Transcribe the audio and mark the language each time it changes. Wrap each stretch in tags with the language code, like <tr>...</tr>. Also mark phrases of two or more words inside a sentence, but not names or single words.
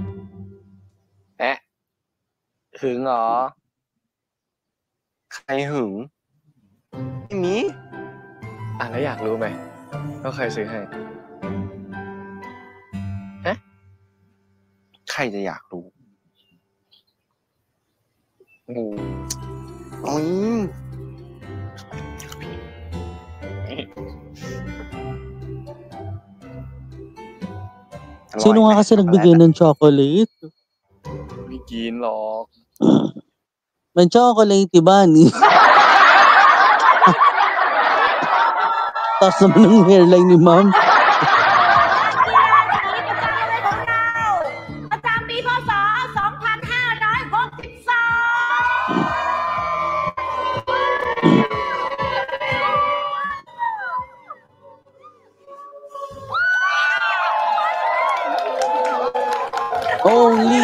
<th>หึงเหรอ ใครหึงไม่มี แล้วอยากรู้ไหมว่าใครซื้อให้ ใครจะอยากรู้ งู โอ้ย</th> <tl>Sino nga kasi nagbigay ng chocolate?</tl> <th>ไม่กินหรอก</th> <tl>May chocolate, Bunny. Taas naman ng hairline ni ma'am.</tl> <th>ประจำปีพศ</th> <en>Only.</en>